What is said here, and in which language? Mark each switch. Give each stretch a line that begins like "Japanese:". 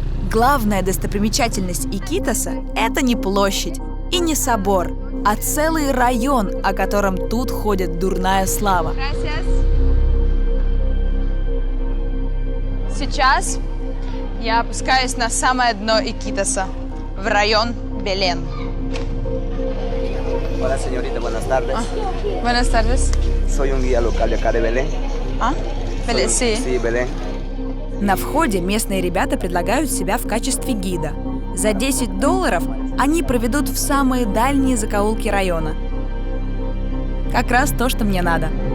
Russian: Главная достопримечательность Икитоса – это не площадь и не собор, а целый район, о котором тут ходит дурная слава. Сейчас я опускаюсь на самое дно Икитоса, в район Белен.
Spanish: Hola señorita, buenas tardes. Buenas tardes. Soy un guía local de acá de Belén. А? Белен, sí. Sí, Belén.
Russian: На входе местные ребята предлагают себя в качестве гида. За $10 они проведут в самые дальние закоулки района. Как раз то, что мне надо.